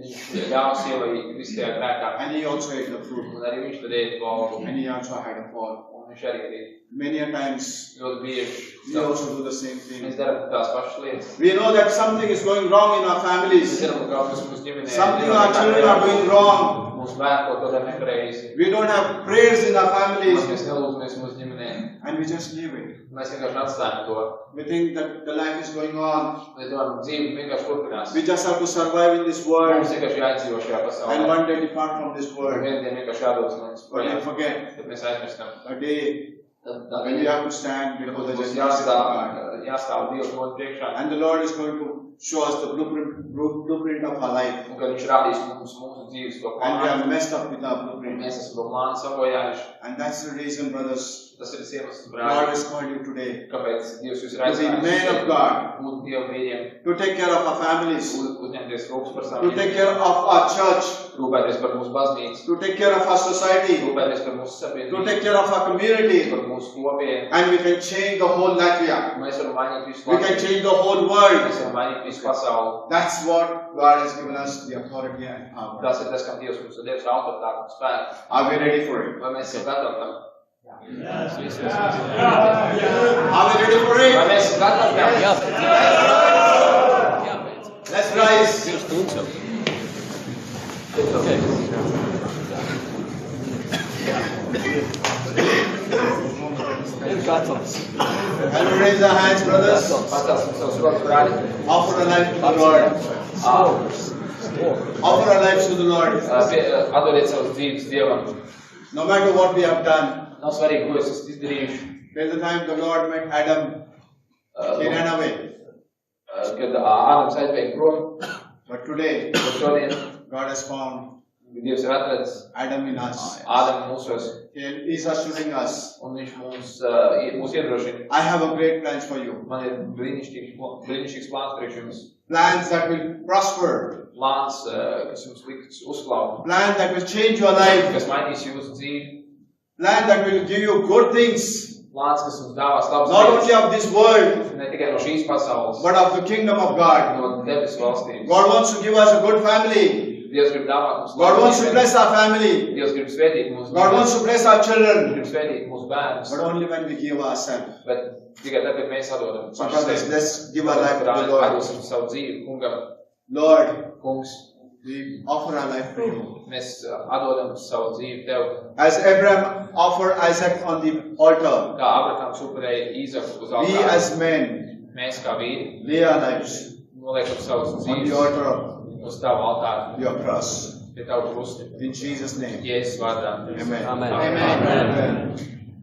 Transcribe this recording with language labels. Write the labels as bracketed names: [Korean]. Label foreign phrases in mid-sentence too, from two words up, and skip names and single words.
[Latvian] Viņš ļāva sievai vistajā grēkā. [English] And he also ate the fruit. [Latvian] Un arī viņš tad ēda to augu. [English] And he also had a fall. [Latvian] Un viņš arī darīja. [English] Many a times, [Latvian] Ļoti bieži. [English] we also do the same [Latvian] Mēs [English] thing. [Latvian] darām tās pašas lietas. [English] We know that something is going wrong in our [Latvian] Mēs [English] families. [Latvian] zinām, ka kaut kas mūsu ģimenē [English] Something our children are doing wrong. [Latvian] Mūsu bērni kaut ko dara nepareizi. [English] We don't have prayers in our families. [Latvian] Mēs nelūdzamies mūsu ģimenē. [English] And we just leave it. [Latvian] Mēs vienkārši atstājam to. [English] We think that the life is going on. [Latvian] Mēs domājam, dzīve vienkārši turpinās. [English] We just have to survive in this world. [Latvian] Mums vienkārši jāizdzīvo šajā [English] And [Latvian] pasaulē. [English] one day depart from this [Latvian] Un [English] world. [Latvian] vienu dienu vienkārši jādodas no mums [English] But we [Latvian] projām. [English] forget [Latvian] Tad mēs aizmirstam. [English] a day [Latvian] Tad [English] when we have to stand before the [Latvian] mums [English] judgment of God. [Latvian] jāstāv Dieva troņa priekšā. [English] And the Lord is going to show us the blueprint of our life. [Latvian] Un kad viņš rādīs mums mūsu dzīves to [English] And we [Latvian] plānu, [English] have messed up with our blueprint. [Latvian] mēs esam to plānu sabojājuši. [English] And that's the reason, brothers, [Latvian] Tas ir tas iemesls, [English] God [Latvian] brāļi, [English] has called you today [Latvian] kāpēc Dievs jūs ir [English] to be men of God, [Latvian] būt Dieva vīriem, [English] to take care of our families, [Latvian] uzņemties rūpes par [English] to [Latvian] saviem, [English] take care of our church, [Latvian] rūpēties par mūsu baznīcu, [English] to take care of our society, [Latvian] rūpēties par mūsu [English] to [Latvian] sabiedrību, [English] take care of our community. [Latvian] par mūsu kopienu. [English] And we can change the whole Latvia. [Latvian] Mēs varam mainīt visu [English] We can [Latvian] Latviju, [English] change the whole world. [Latvian] mēs varam mainīt visu pasauli. [English] That's what God has given us the authority and power. [Latvian] Tas ir tas, kam Dievs mums ir devis autoritāti un spēku. [English] Are we ready for it? [Latvian] Vai mēs esam gatavi tam? [English] Are we ready for [Latvian] Vai [English] it? [Latvian] mēs esam gatavi tam? [English] Let's rise. And we raise our hands, brothers. [Latvian] Pacelsim savus rokas, brāļi. [English] Offer our life to the Lord. Offer our lives to the Lord. [Latvian] Atdodiet savus dzīves Dievam. [English] No matter what we have done, [Latvian] Nav svarīgi, ko es esmu izdarījuši. [English] till the time the Lord met Adam, he ran away. [Latvian] Kad Ādams aizbēga prom, [English] But today, [Latvian] tad šodien [English] God has found [Latvian] Dievs ir atradis [English] Adam in us. [Latvian] Ādamu mūsos, [English] He is assuring us, [Latvian] un viņš mūs iedrošina. [English] I have a great plans for you. [Latvian] Man ir brīnišķīgs plāns priekš jums. [English] Plans that will prosper. [Latvian] Plāns, kas jums liks uzklāt, [English] Plan that will change your life. [Latvian] kas mainīs jūsu dzīvi. [English] Plan that will give you good things. [Latvian] Plāns, kas jums dāvās labas [English] Not only [Latvian] lietas, [English] of this world, [Latvian] ne tikai no šīs pasaules, [English] but of the kingdom of God. [Latvian] no debesu valstības. [English] God wants to give us a good family. [Latvian] Dievs grib dāvāt mums [English] God [Latvian] labu [English] wants to [Latvian] ģimeni. [English] bless our family. [Latvian] Dievs grib svētīt mūsu [English] God wants [Latvian] ģimeni. [English] to bless our [Latvian] Viņš [English] children. [Latvian] grib svētīt mūsu bērnus. [English] But only when we give ourselves. [Latvian] Bet tikai tad, kad mēs atdodam [English] So [Latvian] paši [English] brothers, [Latvian] sevi. [English] let's give our life to the Lord. [Latvian] Atdosim savu dzīvi kungam. [English] Lord, [Latvian] Kungs, [English] we offer our life to you. [Latvian] mēs atdodam savu dzīvi Tev. [English] As Abraham offered Isaac on the altar, [Latvian] Kā Abrahams upurēja Īzaku uz [English] we [Latvian] altāra, [English] as men [Latvian] mēs kā vīri [English] lay our lives [Latvian] noliekam savus [English] on the [Latvian] dzīves [English] altar [Latvian] uz Tavu altāru, [English] of your cross. [Latvian] pie Tavu krusta. [English] In Jesus' name. [Latvian] Jēzus vārdā. Amen. Amen. Amen.